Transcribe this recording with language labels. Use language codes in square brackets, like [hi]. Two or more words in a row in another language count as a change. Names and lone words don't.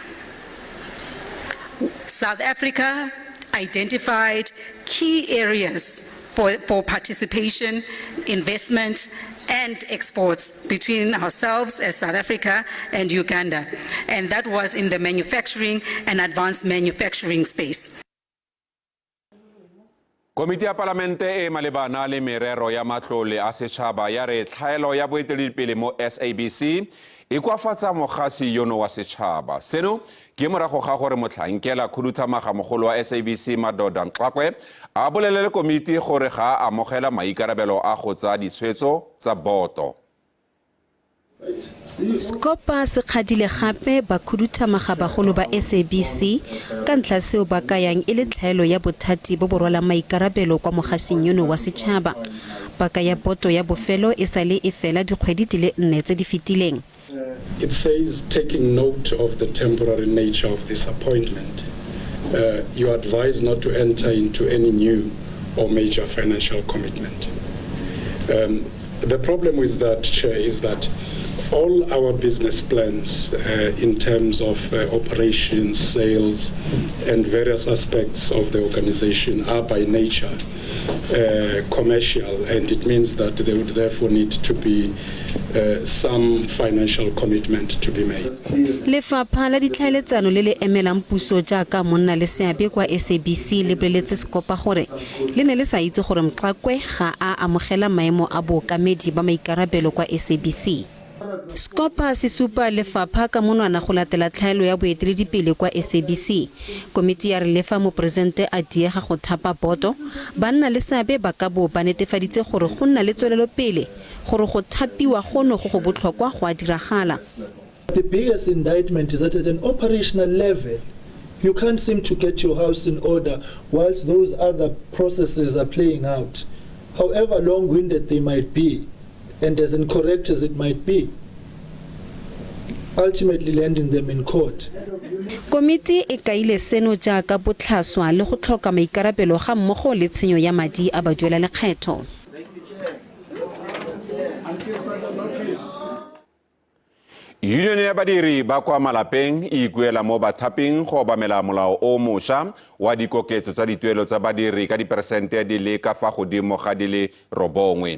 [en] South Africa identified key areas for participation, investment, and exports between ourselves as South Africa and Uganda, and that was in the manufacturing and advanced manufacturing space. [tn] Komiti ya Palamente e malebana le merero ya matlole a setšhaba ya re tlhaelo ya boeteledipele mo SABC e kwafatsa mogasi yono wa setšhaba. Seno ke morago ga gore motlhankela khuduthamaga mogolo wa SABC Madoda Nxakwe a bolelele komiti gore ga a amogela maikarabelo a go tsa ditshwetso tsa boto. Skopa se kgadile gape bakhuduthamaga bagolo ba SABC ka ntlha seo ba kayang e le tlhaelo ya bothati bo bo rwalang maikarabelo kwa mogasing yono wa setšhaba. Ba kaya poto ya bofelo e sale e fela dikgwedi di le 4 tse di fetileng. [en] It says, taking note of the temporary nature of this appointment, you are advised not to enter into any new or major financial commitment. The problem with that, Chair, is that all our business plans in terms of operations, sales, and various aspects of the organization are by nature commercial, and it means that there would therefore need to be some financial commitment to be made. [tn] Lefapha la ditlhaeletsano le le emelang puso jaaka monna le seabe kwa SABC le boletse Skopa gore le ne le sa itse gore Mqakwe ga a amogela maemo a bookamedi ba maikarabelo kwa SABC. Skopa se supa lefapha ka monwana go latela tlhaelo ya boeteledipele kwa SABC. Komiti ya re lefa mopresidente a diega go thapa boto, banna le seabe ba ka bo ba netefaditse gore go nna le tswelelo pele gore go thapiwa gono go botlhokwa go a diragala. [en] The biggest indictment is that at an operational level, you can't seem to get your house in order whilst those other processes are playing out, however long-winded they might be and as incorrect as it might be, ultimately landing them in court. [tn] Komiti e kaile seno jaaka botlhaswa le go tlhoka maikarabelo ga mmogo le tshenyo ya madi a baduela lekgetho. Union ya badiri ba kwa malapeng e ikuela mo bathaping go obamela molao o mošwa wa dikoketso tsa dituelo tsa badiri ka diperesente di le ka fa godimo ga di le 9.